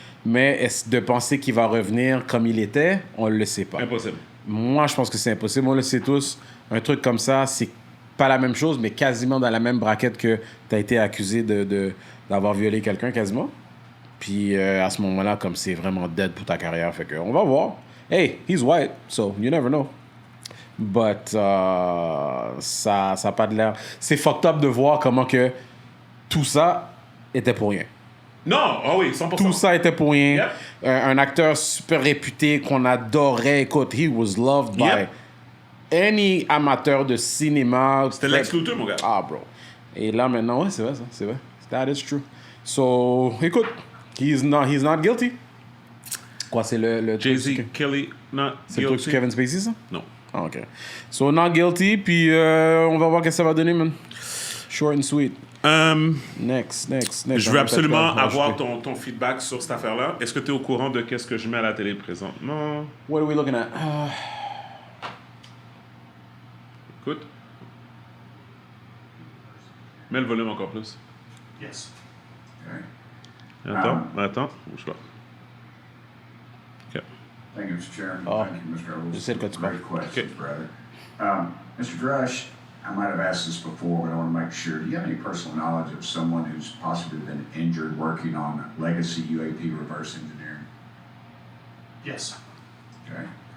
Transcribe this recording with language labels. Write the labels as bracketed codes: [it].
[fr] Mais est-ce de penser qu'il va revenir comme il était, on ne le sait pas. Impossible. Moi, je pense que c'est impossible. On le sait tous. Un truc comme ça, c'est pas la même chose, mais quasiment dans la même braquette que tu as été accusé d'avoir violé quelqu'un, quasiment. Puis à ce moment-là, comme c'est vraiment dead pour ta carrière, fait que on va voir. [en] Hey, he's white, so you never know. [fr] But ça a pas de l'air... C'est fucked up de voir comment que tout ça était pour rien. Non, oui, 100%. Tout ça était pour rien. [en] Yep. [fr] Un acteur super réputé qu'on adorait. Écoute, [en] he was loved by any [fr] amateur de cinéma. C'était Lex Luthor, mon gars. [en] Ah, bro. [fr] Et là, maintenant, ouais, c'est vrai, ça. C'est vrai. [en] That is true. So, [fr] écoute, [en] he's not guilty. [fr] Quoi, c'est le Jay-Z, truc- [en] Kelly, not [fr] C'est le truc sur Kevin Spacey, ça? Non. Ah, OK. [en] So, not guilty, [fr] puis on va voir ce que ça va donner, man. [en] Short and sweet. Next. [fr] Je veux absolument avoir ton feedback sur cette affaire-là. Est-ce que tu es au courant de qu'est-ce que je mets à la télé présentement? [en] What are we looking at? [fr] Écoute. Mets le volume encore plus. [en] Yes. [fr] Attends. Bouge pas. OK. [en] Thank you, Mr. Chairman. Oh, Thank you, Mr. Earls. [fr] je sais de quoi tu parles. [en] Great questions, Okay. brother. Mr. Drush, I might have asked this before, but I want to make sure. Do you have any personal knowledge of someone who's possibly been injured working on legacy UAP reverse engineering? Yes. Okay.